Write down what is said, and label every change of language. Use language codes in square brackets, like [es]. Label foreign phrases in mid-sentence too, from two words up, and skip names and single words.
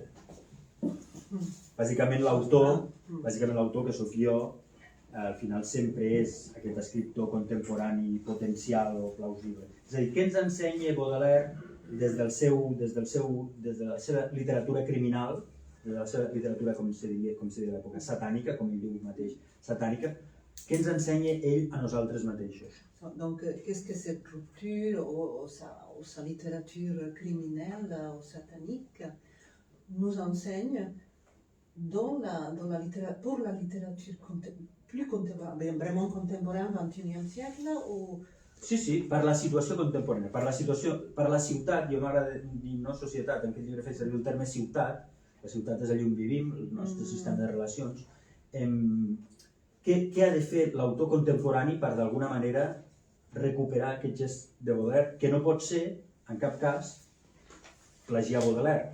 [ca] Bàsicament l'autor que sóc jo, al final sempre és aquest escriptor contemporani potencial o plausible. És a dir, què ens ensenya Baudelaire des de la seva literatura criminal, des de la seva literatura, com se diria a l'època, satànica, com ell diu mateix, satànica, què ens ensenya ell a nosaltres mateixos? [fr] Donc, qu'est-ce que cette rupture ou sa littérature criminelle ou satanique nous enseigne pour la littérature plus contemporaine, vraiment contemporaine, 21e siècle ou... [ca] Sí, per la situació contemporània, per la ciutat, jo m'agrada dir no societat, en aquest llibre faig servir el terme ciutat, la ciutat és allà on vivim, el nostre sistema de relacions. Què ha de fer l'autor contemporani per d'alguna manera recuperar aquest gest de Baudelaire, que no pot ser, en cap cas, plagiar Baudelaire.